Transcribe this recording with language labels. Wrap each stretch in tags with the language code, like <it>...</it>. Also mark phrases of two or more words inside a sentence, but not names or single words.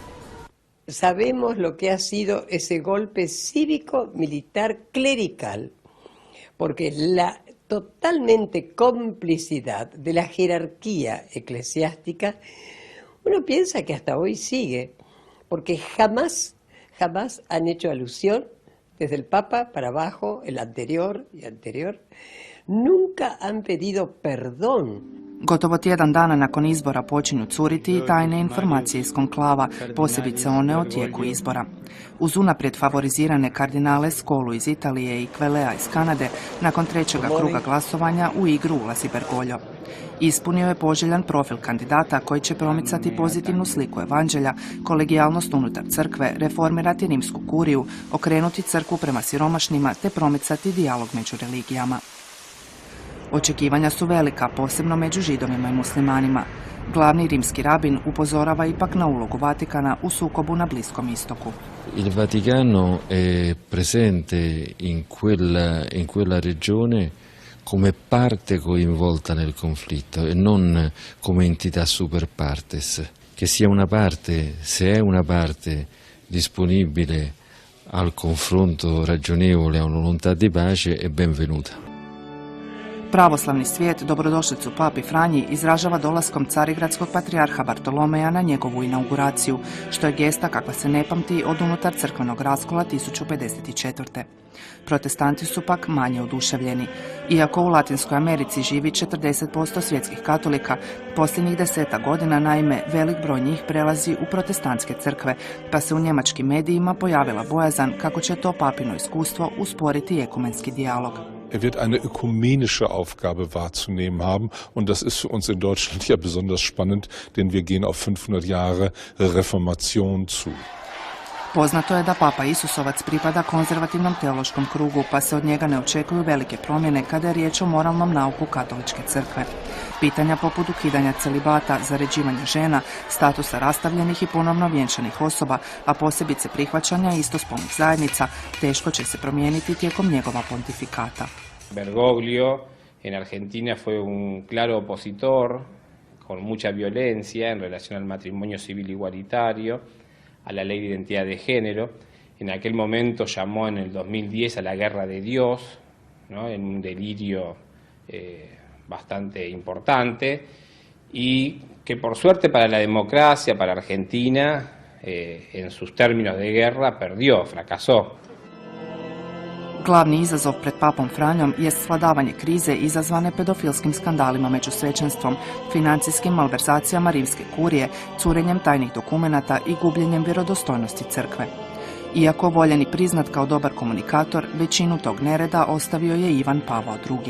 <es>Sabemos lo que ha sido ese golpe cívico-militar clerical, porque la totalmente complicidad de la jerarquía eclesiástica, uno piensa que hasta hoy sigue, porque jamás han hecho alusión desde el Papa para abajo, el anterior y anterior, nunca han pedido perdón.</es> <hr>Gotovo tjedan dana nakon izbora počinju curiti i tajne informacije iz konklava, posebice one o tijeku izbora. Uz unaprijed favorizirane kardinale Skolu iz Italije i Kvelea iz Kanade, nakon 3. kruga glasovanja u igru ulazi Bergoglio. Ispunio je poželjan profil kandidata koji će promicati pozitivnu sliku evanđelja, kolegijalnost unutar crkve, reformirati rimsku kuriju, okrenuti crkvu prema siromašnima te promicati dijalog među religijama. Očekivanja su velika, posebno među židovima i muslimanima. Glavni rimski rabin upozorava ipak na ulogu Vatikana u sukobu na Bliskom istoku.</hr> <it>Il Vaticano è presente in quella regione come parte coinvolta nel conflitto e non come entità</it> <la>super partes.</la> <it>Che sia una parte, se è una parte disponibile al confronto ragionevole, a una volontà di pace, è benvenuta.</it> <hr>Pravoslavni svijet dobrodošlicu papi Franji izražava dolaskom carigradskog patrijarha Bartolomeja na njegovu inauguraciju, što je gesta kakva se ne pamti od unutar crkvenog raskola 1054. Protestanti su pak manje oduševljeni. Iako u Latinskoj Americi živi 40% svjetskih katolika, posljednjih 10 godina naime velik broj njih prelazi u protestantske crkve, pa se u njemačkim medijima pojavila bojazan kako će to papino iskustvo usporiti ekumenski dijalog.</hr> <de>wird eine ökumenische Aufgabe wahrzunehmen haben. Und das ist für uns in Deutschland ja besonders spannend, denn wir gehen auf 500 Jahre Reformation zu.</de> <hr>Poznato je da Papa Isusovac pripada konzervativnom teološkom krugu, pa se od njega ne očekuju velike promjene kada je riječ o moralnom nauku katoličke crkve. Pitanja poput ukidanja celibata, zaređivanja žena, statusa rastavljenih i ponovno vjenčanih osoba, a posebice prihvaćanja istospolnih zajednica, teško će se promijeniti tijekom njegova pontifikata.</hr> <es>Bergoglio en Argentina fue un claro opositor, con mucha violencia en relación al matrimonio civil igualitario, a la ley de identidad de género. En aquel momento llamó en el 2010 a la guerra de Dios, ¿no? En un delirio bastante importante, y que por suerte para la democracia, para Argentina, en sus términos de guerra, perdió, fracasó.</es> <hr>Glavni izazov pred papom Franjom jest svladavanje krize izazvane pedofilskim skandalima među svećenstvom, financijskim malverzacijama rimske kurije, curenjem tajnih dokumenata i gubljenjem vjerodostojnosti crkve. Iako voljen i priznat kao dobar komunikator, većinu tog nereda ostavio je Ivan Pavao II.</hr>